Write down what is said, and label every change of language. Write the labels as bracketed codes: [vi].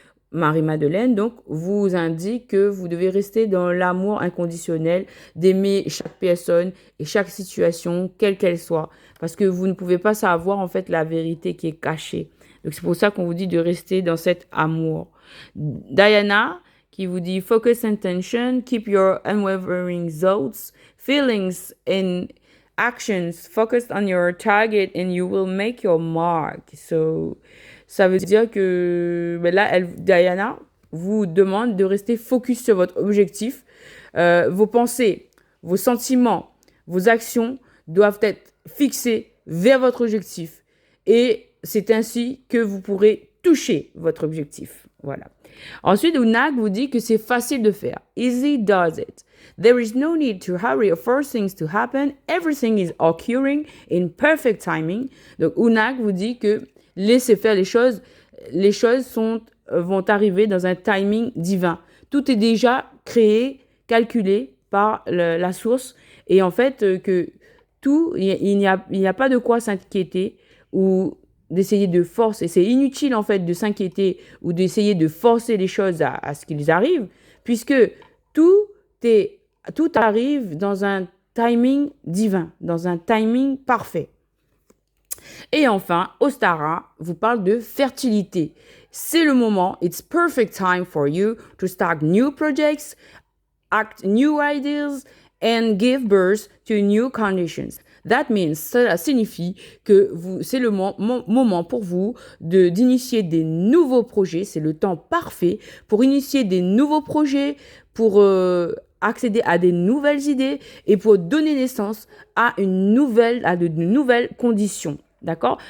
[fr] Marie-Madeleine, donc, vous indique que vous devez rester dans l'amour inconditionnel, d'aimer chaque personne et chaque situation, quelle qu'elle soit, parce que vous ne pouvez pas savoir en fait la vérité qui est cachée. Donc c'est pour ça qu'on vous dit de rester dans cet amour. Diana qui vous dit [en] focus intention, keep your unwavering thoughts, feelings and actions focused on your target and you will make your mark. So [fr] ça veut dire que là, Diana vous demande de rester focus sur votre objectif. Vos pensées, vos sentiments, vos actions doivent être fixées vers votre objectif. Et c'est ainsi que vous pourrez toucher votre objectif. Voilà. Ensuite, Unag vous dit que c'est facile de faire. [en] Easy does it. There is no need to hurry or force things to happen. Everything is occurring in perfect timing. [fr] Donc, Unag vous dit que laissez faire les choses. Les choses vont arriver dans un timing divin. Tout est déjà créé, calculé par la source. Et en fait, que tout, il n'y a pas de quoi s'inquiéter ou d'essayer de forcer. C'est inutile en fait de s'inquiéter ou d'essayer de forcer les choses à ce qu'ils arrivent, puisque tout arrive dans un timing divin, dans un timing parfait. Et enfin, Ostara vous parle de fertilité. C'est le moment, [en] it's perfect time for you to start new projects, act new ideas and give birth to new conditions. That means, [fr] cela signifie que c'est le moment pour vous d'initier des nouveaux projets. C'est le temps parfait pour initier des nouveaux projets, pour accéder à des nouvelles idées et pour donner naissance à de nouvelles conditions. D'accord?